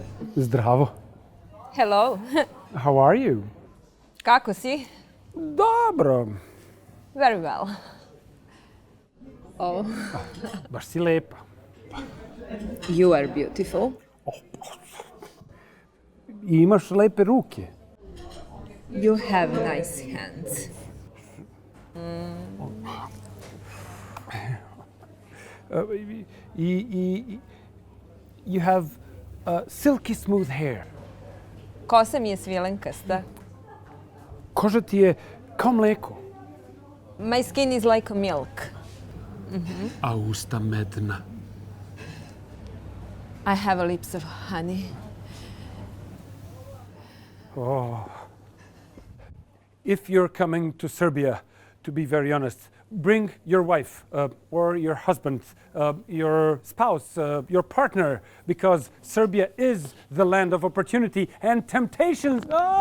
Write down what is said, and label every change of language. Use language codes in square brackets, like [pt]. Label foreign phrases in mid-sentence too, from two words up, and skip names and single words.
[sr] Zdravo. [en] Hello. How are you? [sr] Kako si? Dobro. [en] Very well. Oh. [sr] Baš si lepa. [en] You are beautiful. [sr] I imaš lepe ruke. [en] You have nice hands. You have silky smooth hair. [sr] Kosa mi je svilenkasta. Koža ti je kao mleko. [en] My skin is like milk. [sr] A usta medna. [en] I have lips of honey. Oh. If you're coming to Serbia, to be very honest, bring your wife or your husband, your spouse, your partner, because Serbia is the land of opportunity and temptations.